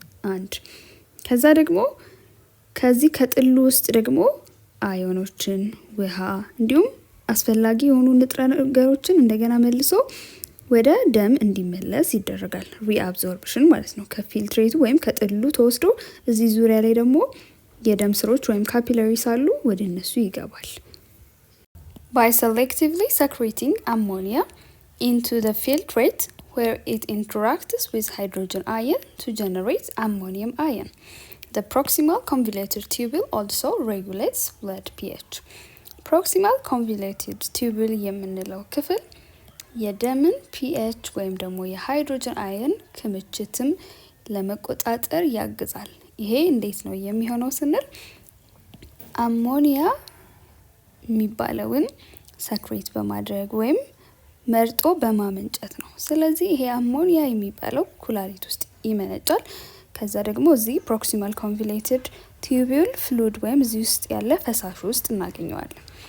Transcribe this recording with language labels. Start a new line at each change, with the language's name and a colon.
Amharic: አንድ ከዛ ደግሞ ከዚህ ከጥሉ ውስጥ ደግሞ አዮኖችን፣ ውሃ እንዲሁም አስፈላጊ የሆኑ ንጥረ ነገሮችን እንደገና መልሶ ወደ ደም እንዲመለስ ይደረጋል። ሪአብዞርፕሽን ማለት ነው። ከፊልትሬቱ ወይም ከጥሉ ተወስዶ እዚህ ዙሪያ ላይ ደግሞ የደም ስሮች ወይም ካፒላሪስ አሉ፣ ወደ እነሱ ይገባል።
English: By selectively secreting ammonia into the filtrate where it interacts with hydrogen ion to generate ammonium ion. The proximal convoluted tubule also regulates blood pH.
Amharic: Proximal convoluted tubule የምንለው ክፍል የደምን ፒኤች ወይም ደግሞ የሃይድሮጅን አየን ክምችትም ለመቆጣጠር ያግዛል። ይሄ እንዴት ነው የሚሆነው ስንል አሞኒያ የሚባለውን ሰክሬት በማድረግ ወይም መርጦ በማመንጨት ነው። ስለዚህ ይሄ አሞኒያ የሚባለው ኩላሊት ውስጥ ይመነጫል። ከዛ ደግሞ እዚህ ፕሮክሲማል ኮንቪሌትድ ቲዩቡል ፍሉድ ወይም እዚህ ውስጥ ያለ ፈሳሽ ውስጥ እናገኘዋለን።